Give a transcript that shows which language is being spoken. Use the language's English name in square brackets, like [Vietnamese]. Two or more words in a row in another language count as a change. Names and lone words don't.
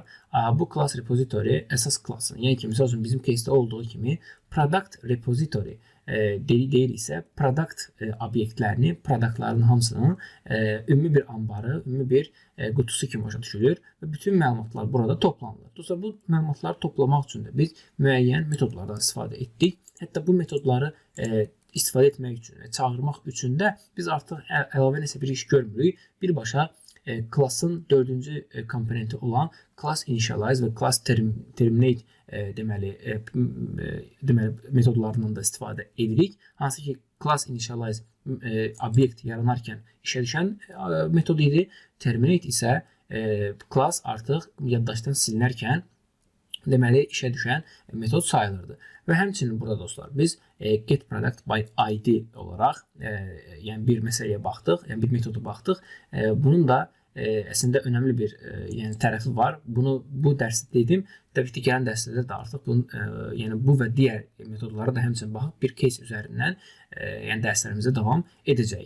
[Azerbaijani] Bu [English] class repository [Azerbaijani] əsas klassın, yəni ki, misal üçün bizim case'də olduğu kimi [English] product repository [Azerbaijani] deyil isə product obyektlərini, produktların hamısının ümumi bir ambarı, ümumi bir qutusu kimi başa düşülür və bütün məlumatlar burada toplanılır. Dostlar, bu məlumatları toplamaq üçün də biz müəyyən metodlardan istifadə etdik. Hətta bu metodları istifadə etmək üçün və çağırmaq üçün də biz artıq əlavə nəsə bir iş görmürük. Birbaşa classın 4-cü komponenti olan [English] class initialize [Azerbaijani] və [English] class terminate [Azerbaijani] deməli metodlarından da istifadə edirik. Hansı ki, [English] class initialize [Azerbaijani] obyekt yaranarkən işə düşən metod idi. Terminate isə class artıq yaddaşdan silinərkən deməli işə düşən metod sayılırdı. Və həmçinin burada dostlar biz [English] get product by ID [Azerbaijani] olaraq yəni bir məsələyə baxdıq, yəni bir metoda baxdıq. Bunun da əslində önəmli bir yəni tərəfi var. Bunu bu dərsdə dedim. Təbii ki, gələn dərslərdə də artıq yəni bu və digər metodlara da həmçinin baxıb bir case üzərindən yəni dərslərimizə davam edəcəyik.